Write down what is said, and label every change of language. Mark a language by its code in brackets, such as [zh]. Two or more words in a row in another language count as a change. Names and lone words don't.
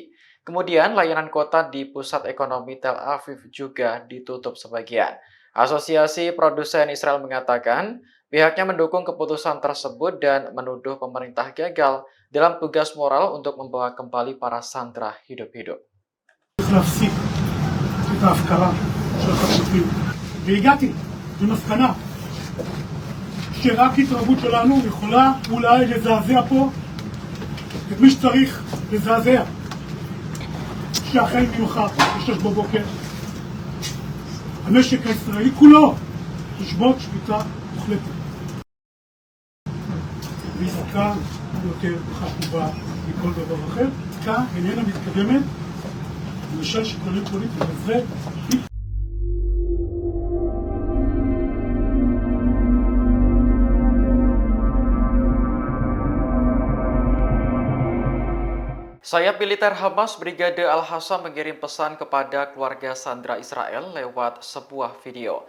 [id] Kemudian layanan kota di pusat ekonomi Tel Aviv juga ditutup sebagian. Asosiasi Produsen Israel mengatakan pihaknya mendukung keputusan tersebut dan menuduh pemerintah gagal dalam tugas moral untuk membawa kembali para sandera hidup-hidup. [he] צריך להפסיק את ההפקרה של החטופים. והגעתי למסקנה שרק התערבות שלנו יכולה אולי לזעזע פה את מי שצריך לזעזע. שהחל ממחר, ב-6 בבוקר, המשק הישראלי כולו ישבות שביתה מוחלטת. ועסקה יותר חשובה מכל דבר אחר. עסקה איננה מתקדמת למשל שיקולים פוליטיים, וזה [id] Sayap militer Hamas Brigade Al-Hassam mengirim pesan kepada keluarga sandera Israel lewat sebuah video.